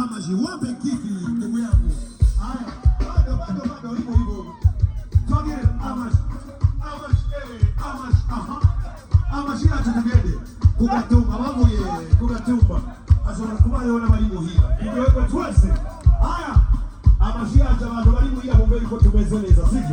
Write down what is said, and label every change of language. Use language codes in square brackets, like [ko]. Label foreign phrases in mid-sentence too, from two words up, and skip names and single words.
[rn] Amashi, [sw] wape kiki ndugu yangu. Haya, bado hivyo hivyo. [rn] Twagire Amashi. Amashi acha tugende. Kugatumba babuye, kugatumba. Ashobora kuba yona bari muhira. Ibyo twese. Haya. Amashi acha abantu bari muhira bumve ko tumeze neza, sivyo?